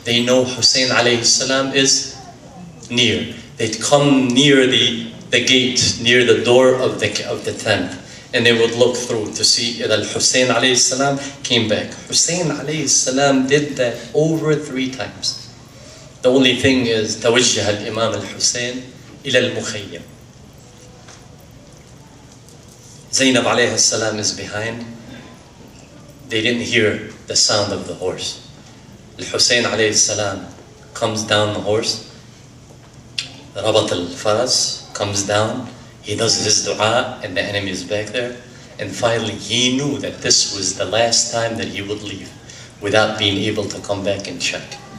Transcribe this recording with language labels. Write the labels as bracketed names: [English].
[English] They know Hussein alayhi salam is near. They'd come near the gate, near the door of the tent. And they would look through to see that Hussein alayhi salam came back. Hussein alayhi salam did that over 3 times. The only thing is, [Arabic] توجه الإمام الحسين إلى المخيم. [English] Zainab alayhi salam is behind. They didn't hear the sound of the horse. Hussein alayhi salam comes down the horse. Rabat al-Faras comes down. He does his dua and the enemy is back there. And finally he knew that this was the last time that he would leave without being able to come back and check.